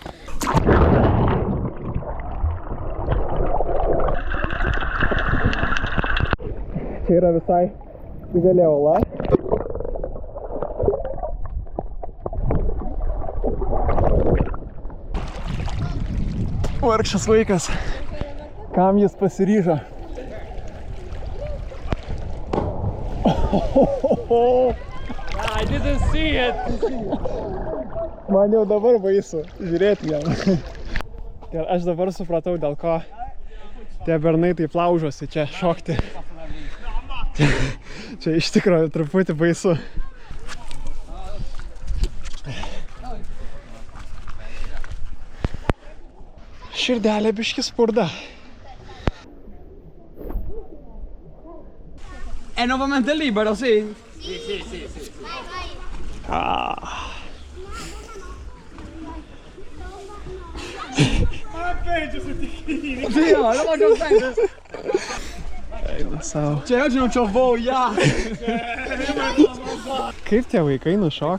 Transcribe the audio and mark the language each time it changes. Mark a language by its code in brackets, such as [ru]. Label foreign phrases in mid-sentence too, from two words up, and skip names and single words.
[lt] Čia yra visai didelė uola. Vargšas vaikas, kam jis pasiryžo? [en] I didn't see it. [lt] Man jau dabar baisu žiūrėti jam. Ir aš dabar supratau, dėl ko tie bernai taip laužosi čia šokti. Čia iš tikrųjų truputį baisu. Širdelė biški spurda. [it] È nuovamente libero, sì? Sì. Sì, no, lo voglio bene. [lt] Eina savo. [it] Cioè, oggi non c'ho voglia. [lt] Kaip tie vaikai nušoka?